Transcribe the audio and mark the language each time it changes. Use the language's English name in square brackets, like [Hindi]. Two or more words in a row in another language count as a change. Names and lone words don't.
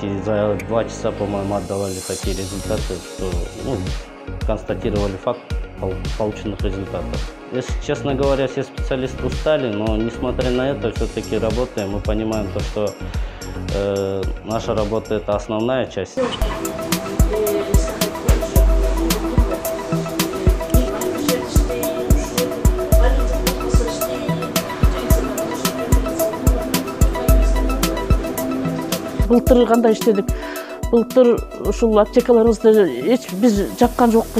[Russian] И за 2 часа, по-моему, отдавали такие результаты, что констатировали факт полученных результатов. Если честно говоря, все специалисты устали, но несмотря на это, все-таки работаем. Мы понимаем то, что наша работа – это основная часть. [Kyrgyz] Былтыр кандай иштедик. Былтыр ушул аптекаларыбызды биз жапкан жокпуз.